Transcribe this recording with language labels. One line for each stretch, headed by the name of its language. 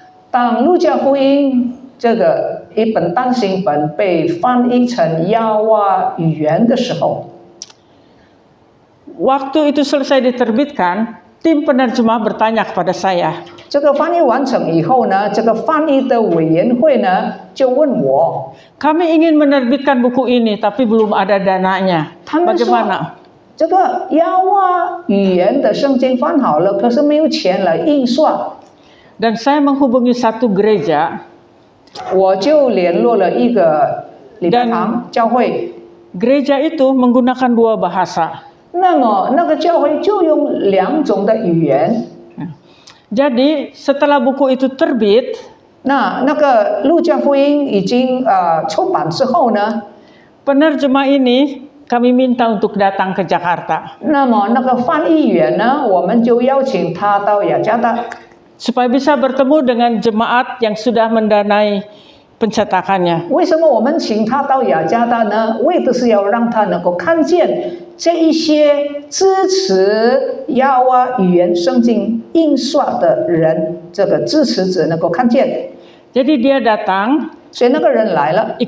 Chinese: 当路加福音这个一本单行本被翻译成亚瓦语言的时候，
Indonesian: Waktu itu selesai diterbitkan, tim penerjemah bertanya kepada saya,
Chinese: 这个翻译完成以后呢，这个翻译的委员会呢就问我，
Indonesian: kami ingin menerbitkan buku ini tapi belum ada dananya.
Chinese: 他们说
Indonesian: Bagaimana?
Chinese: 这个亚瓦语言的圣经翻好了，可是没有钱来印刷，
Indonesian: Dan saya menghubungi satu gereja.
Chinese: 我就联络了一个礼拜堂教会，
Indonesian: Gereja itu menggunakan 2 bahasa.
Chinese: 那么那个教会就用2种的语言。
Indonesian: Jadi setelah buku itu terbit,
Chinese: 那个路加福音已经出版之后呢，
Indonesian: penerjemah ini kami minta untuk datang ke Jakarta
Chinese: 那么那个翻译员呢，我们就邀请他到雅加达，
Indonesian: supaya bisa bertemu dengan jemaat yang sudah mendanai pencetakannya.
Chinese: 为什么我们请他到雅加达呢？为的是要让他能够看见这一些支持亚瓦语言圣经印刷的人，这个支持者能够看见。
Indonesian: Jadi dia datang,
Chinese: 所以那个人来了，